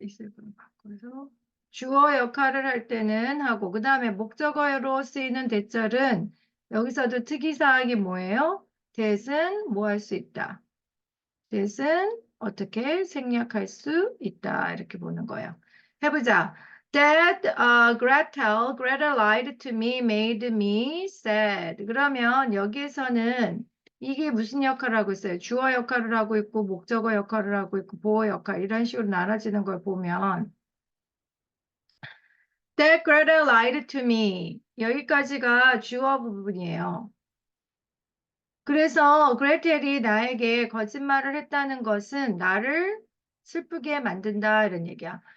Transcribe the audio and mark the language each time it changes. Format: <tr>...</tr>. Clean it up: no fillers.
<ko>있을 분 바꿔서 주어 역할을 할 때는 하고 그 다음에 목적어로 쓰이는 대절은 여기서도 특이사항이 뭐예요? that은 뭐 할 수 있다. that은 어떻게 생략할 수 있다. 이렇게 보는 거예요. 해보자.</ko> <en>That Gretel lied to me, made me sad.</en> <ko>그러면 여기에서는 이게 무슨 역할을 하고 있어요? 주어 역할을 하고 있고, 목적어 역할을 하고 있고, 보어 역할, 이런 식으로 나눠지는 걸 보면,</ko> <en>That Gretel lied to me.</en> <ko>여기까지가 주어 부분이에요. 그래서 그레텔이 나에게 거짓말을 했다는 것은 나를 슬프게 만든다 이런 얘기야.</ko>